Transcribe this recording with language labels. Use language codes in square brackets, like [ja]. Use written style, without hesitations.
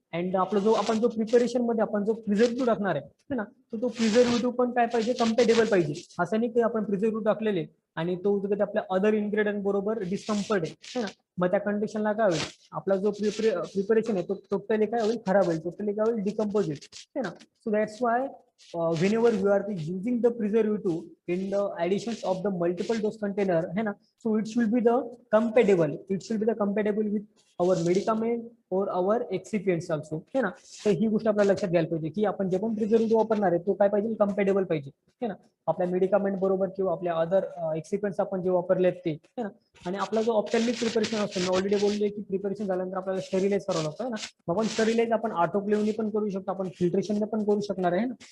[mr] And आपलं जो आपण जो प्रिपरेशन मध्ये आपण जो प्रिझर्वेटिव्ह टाकणार आहे, है ना, तो प्रिझर्वेटिव्ह पण काय पाहिजे, कम्पॅटेबल पाहिजे. असं नाही की आपण प्रिझर्वेटिव्ह टाकलेले आणि तो आपल्या अदर इन्ग्रेडियंट बरोबर डिस्कम्फर्ट आहे, है ना. मग त्या कंडिशनला काय होईल, आपला जो प्रिपरेशन आहे तो टोटली काय होईल, खराब होईल, टोटली काय होईल, डिकम्पोज होईल, है ना. [en] So that's why whenever you are using the preservative in the additions of the multiple dose container, है ना, so it should be the compatible with our medicament or our excipients also, है ना. [mr] तर ही गोष्ट आपल्याला लक्षात घ्यायला पाहिजे की आपण जे पण प्रिझर्वेटिव्ह वापरणार आहे तो काय पाहिजे, कम्पॅटेबल पाहिजे, है ना, आपल्या मेडिकामेंट बरोबर किंवा आपल्या अदर एक्सिपियंट्स आपण जे वापरलेत ते, है ना. आणि आपला जो ऑप्थॅल्मिक प्रिपरेशन असतो, मी ऑलरेडी बोलले की प्रिपरेशन झाल्यानंतर आपल्याला स्टरिलाइज करावं लागतं, है ना. आपण स्टरिलाइज आपण ऑटोक्लेव्हनी पण करू शकतो, आपण फिल्ट्रेशन पण करू शकणार आहे ना.